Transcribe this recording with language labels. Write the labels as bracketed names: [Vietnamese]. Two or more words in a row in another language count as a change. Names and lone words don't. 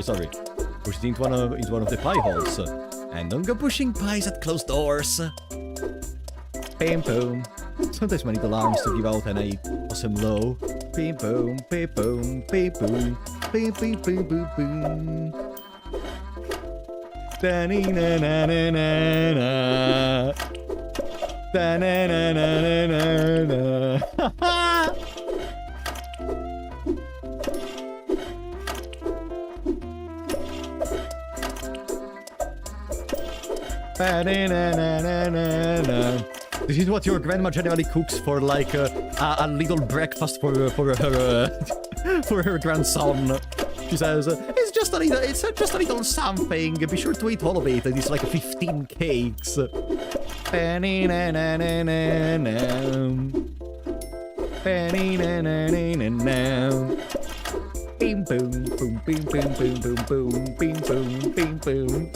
[English] Push it into one of the pie holes. And don't go pushing pies at closed doors. Bam boom. Sometimes I need alarms to give out and I awesome low. Beep boom, beep boom, beep boom, beep beep boom boom boom. Da na na na na na. Da na na na na na. Ha ha. Ba na na na na na. This is what your grandma generally cooks for, like, a little breakfast for her for her grandson. She says, it's just a little something. Be sure to eat all of it. It's like 15 cakes. Bing boom, boom, bing boom, boom, boom, boom, bing boom, bing boom.